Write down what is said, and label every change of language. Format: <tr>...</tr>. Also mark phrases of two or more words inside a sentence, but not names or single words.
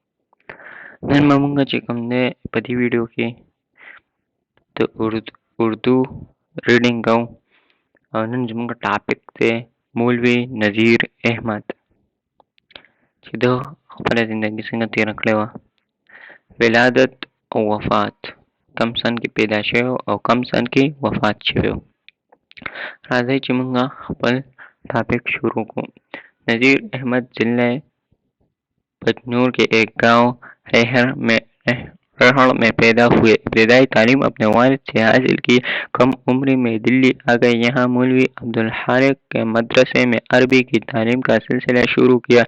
<ps>نن به موږ چې کوم دی په دې ویډیو کې د اردو ریډینګ کوو او نن زموږ ټاپک دی مولوي نذیر احمد چې ده خپله زندګي څنګه تېره کړې وه. ولادت او وفات، کم سن کې پیدا شوی او کم سن کې وفات شوی. راځئ چې موږ خپل ٹاپک شروع کو.</ps> <ur>نذیر احمد ضلع پتنور کے ایک گاؤں ریہڑ میں پیدا ہوئے. ابتدائی تعلیم اپنے والد سے حاصل کی. کم عمری میں دلی آ گئے. یہاں مولوی عبدالخالق کے مدرسے میں عربی کی تعلیم کا سلسلہ شروع کیا.</ur>